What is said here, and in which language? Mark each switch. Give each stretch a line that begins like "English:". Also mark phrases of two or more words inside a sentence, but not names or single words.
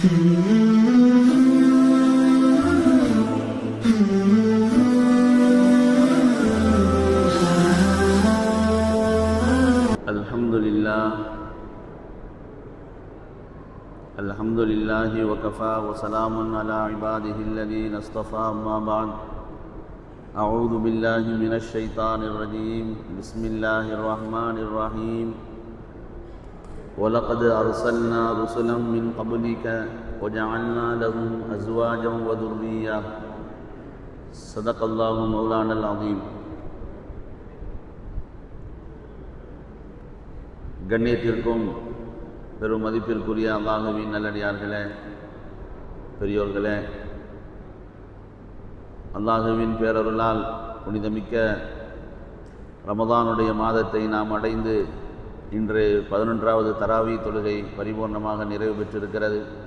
Arabic: الحمد لله وكفى وسلام على عباده الذين اصطفى أما بعد أعوذ بالله من الشيطان الرجيم بسم الله الرحمن الرحيم ولقد أرسلنا رسلا من قبلك وجعلنا لهم أزواجا وذرية صدق الله مولانا العظيم.
Tamil: கண்ணியத்திற்கும் பெரும் மதிப்பிற்குரிய அல்லாஹ்வின் நல்லடியார்களே, பெரியோர்களே, அல்லாஹ்வின் பேரருளால் புனிதமிக்க ரமதானுடைய மாதத்தை நாம் அடைந்து இன்று 11வது தராவி தொழுகை பரிபூர்ணமாக நிறைவு பெற்றிருக்கிறது.